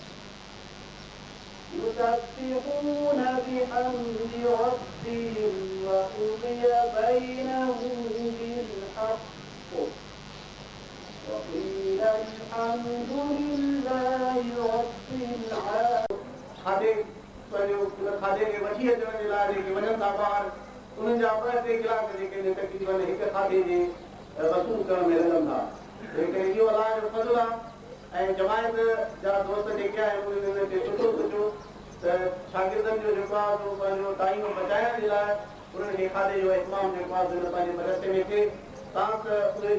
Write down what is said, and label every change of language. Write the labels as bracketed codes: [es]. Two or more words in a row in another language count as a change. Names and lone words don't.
[ar] يسبحون بحمد ربهم وقضي بينهم بالحق وقيل الحمد لله رب العالمين [sd] खाधे खे वठी अचण जे लाइ जेके वञनि था ॿाहिरि उन्हनि जा ॿ टे कलाक जेके तक़रीबन हिकु खाधे जे वसूल करण में लॻनि था लेकिन इहो अलाह जो फज़ल आहे ऐं जमायत जा दोस्त जेके आहिनि उन्हनि हिन खे सुठो सोचियो त शागिर्दनि जो जेको आहे पंहिंजो टाइम बचाइण जे लाइ उन्हनि खे खाधे जो इस्तेमालु जेको आहे पंहिंजे मदरसे में थिए तां त उहे